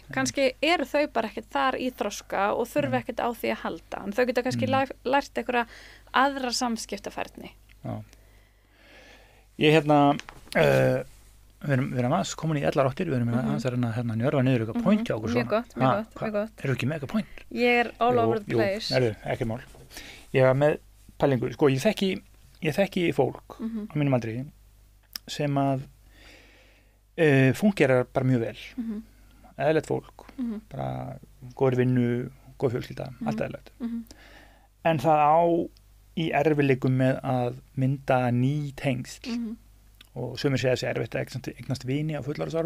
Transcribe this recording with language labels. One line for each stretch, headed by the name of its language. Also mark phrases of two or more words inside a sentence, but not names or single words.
Icelandic: Kannski eru þau bara ekkert þar í þroska og þurfa ekkert á því að halda. En þau geta kannski lært einhverja aðra samskiptafærni. Ég við erum aðeins komin í 11 áttir, við erum aðeins að njörfa niður eitthvað point hjá okkur svona. Mjög gott. Eru ekki með eitthvað point? Ég er
English: all over the place.
Icelandic: Ekki mál. Ég var með pælingu, sko, ég þekki fólk á mínum aldri sem að fungerar bara mjög vel. Eðlilegt fólk, bara góður vinnu, góð fjölskylda, allt eðlilegt. En það á í erfiðleikum með að mynda ný tengsl og sumir segja þessi erfitt að eignast vini á fullorðsárum.